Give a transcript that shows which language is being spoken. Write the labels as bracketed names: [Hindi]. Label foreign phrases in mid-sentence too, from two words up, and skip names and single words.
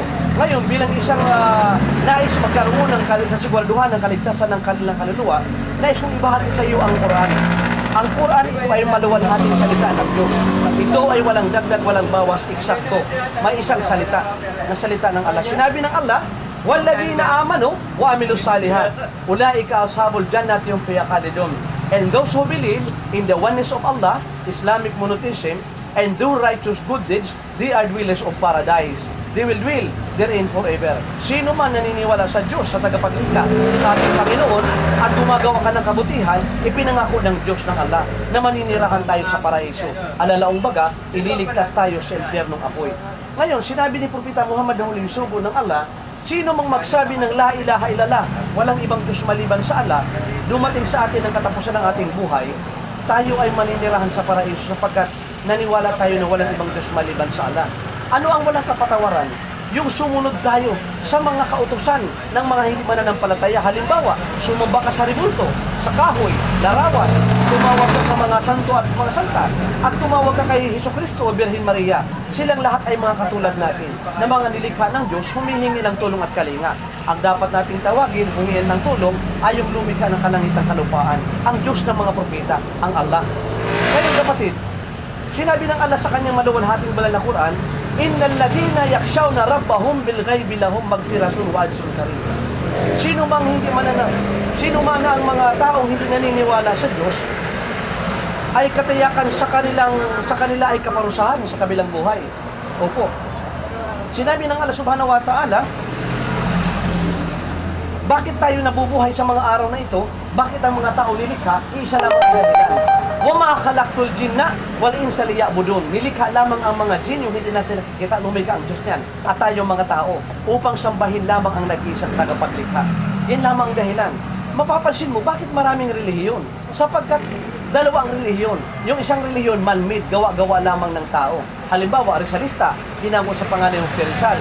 [Filipino] Ngayon, bilang isang nais magkaroon ng kasiguraduhan ng kaligtasan ng kanilang kaluluwa, nais kong ibahagi sa iyo ang Quran. Ang Quran ito ay maluwalhating salita ng Diyos. Ito ay walang dagdag, walang bawas, eksakto. May isang salita na salita ng Allah. Sinabi ng Allah, [Arabic] وَالَّذِينَ آمَنُوا وَعَمِلُوا الصَّالِحَاتِ أُولَٰئِكَ أَصْحَابُ الْجَنَّةِ هُمْ فِيهَا خَالِدُونَ. [English] And those who believe in the oneness of Allah, Islamic monotheism, and do righteous good deeds, they are dwellers of paradise. They will dwell therein forever. [Filipino] Sino man naniniwala sa Diyos, sa tagapaglikha, sa ating Panginoon, at gumagawa ka ng kabutihan, ipinangako ng Diyos ng Allah na maninirahan tayo sa paraiso. Alalaong baga, ililigtas tayo sa impyernong apoy. Ngayon, sinabi ni Propeta Muhammad na huling sugo ng Allah, sino mang magsabi ng [Arabic] لا إله إلا الله, [Filipino] walang ibang Diyos maliban sa Allah, dumating sa atin ang katapusan ng ating buhay, tayo ay maninirahan sa paraiso sapagkat naniwala tayo na walang ibang Diyos maliban sa Allah. Ano ang walang kapatawaran? Yung sumunod tayo sa mga kautusan ng mga hindi mananampalataya. Halimbawa, sumamba ka sa ribulto, sa kahoy, larawan, tumawag ka sa mga santo at mga santa, at tumawag ka kay Jesucristo o Birhen Maria. Silang lahat ay mga katulad natin, na mga nilikha ng Diyos, humihingi ng tulong at kalinga. Ang dapat nating tawagin, humingi ng tulong, ay yung lumikha ng kalangitan kalupaan, ang Diyos ng mga propeta, ang Allah. Ngayon kapatid, sinabi ng Allah sa kanyang maluwalhating banal na Quran, [Arabic] إن الذين يخشون ربهم بالغيب لهم مغفرة وأجر كريم. [Filipino] Sino mang ang mga taong hindi naniniwala sa Diyos ay katiyakan sa kanila ay kaparusahan sa kabilang buhay. Opo. Sinabi ng Allah [Arabic] سبحانه وتعالى, [Filipino] bakit tayo nabubuhay sa mga araw na ito? Bakit ang mga tao nilikha? Isa lamang ang dahilan. [Arabic] وَمَا خَلَقْتُ الْجِنَّ وَالْإِنسَ لِيَعْبُدُونَ. [Filipino] Nilikha lamang ang mga jin, yung hindi natin nakikita, lumikha ang Diyos niyan. At tayo mga tao, upang sambahin lamang ang nag-iisang tagapaglikha. Yan lamang ang dahilan. Mapapansin mo, bakit maraming relihiyon? Sapagkat dalawa ang relihiyon. Yung isang relihiyon, man-made, gawa-gawa lamang ng tao. Halimbawa, Rizalista, hinango sa pangalan ng Rizal.